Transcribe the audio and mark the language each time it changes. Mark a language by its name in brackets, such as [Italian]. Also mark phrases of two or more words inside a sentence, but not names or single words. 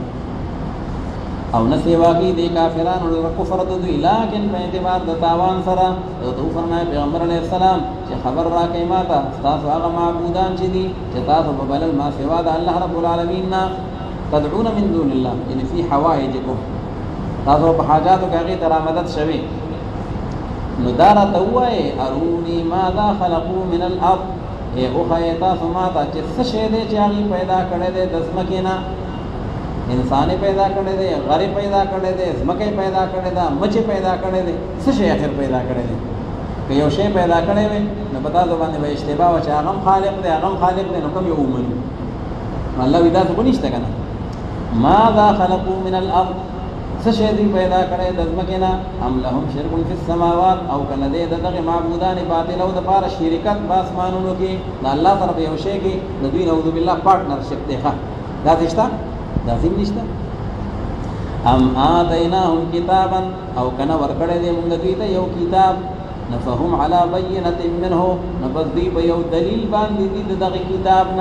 [Pashto] او نه سوا کې د کافرانو لره کفر د دوی، لیکن په اعتبار د تاوان سره ته فرمایي پیغمبر علیه السلام چې خبر راکړئ ماته تاسو هغه معبودان چې دي چې تاسو په بلل ما سوا د الله [Arabic] رب العالمین [Pashto] نه [Arabic] تدعون من دون الله، [Pashto] یعنی [Arabic] فی حوائجکم، [Pashto] تاسو په حاجاتو کې هغې ته رامدد شوي. نو دا راته ووایئ [Arabic] اروني ماذا خلقوا من الارض، [Pashto] وښایئ تاسو ماته چې څه شی دی چې هغې پیدا کړی دی د ځمکې نه. انسان پیدا کړی دی، غر پیدا کړی دی، ځمکه پیدا کړی ده، مچ پیدا کړی دی، څه شی اخر پیدا کړی دی؟ که یو شی پیدا کړی وي نو په تاسو باندې به اشتباه وه چې هغه هم خالق دی هغه هم خالق دی، نو کوم یو ومنو؟ الله وایي داسې خو نشته که نه. [Arabic] ماذا خلقوا من الارض، [Pashto] څه شی دوی پیدا کړی د ځمکې نه؟ [Arabic] ام لهم شرک فی السماوات، [Pashto] او که نه دی د دغې معبودان باطلو دپاره شرکت په اسمانونو کې د الله سره په یو شی کې د دوی [Arabic] نعوذ بالله [Pashto] پارټنرشپ دی. ښه داسې شته؟ داسې نشته. [Arabic] ام آتیناهم کتابا، [Pashto] او کنه ورکړی دی موږ دوی ته یو کتاب، نو [Arabic] فهم علی بینة منه، [Pashto] نو بس دوی په یو دلیل باندې دي د دغې کتاب نه.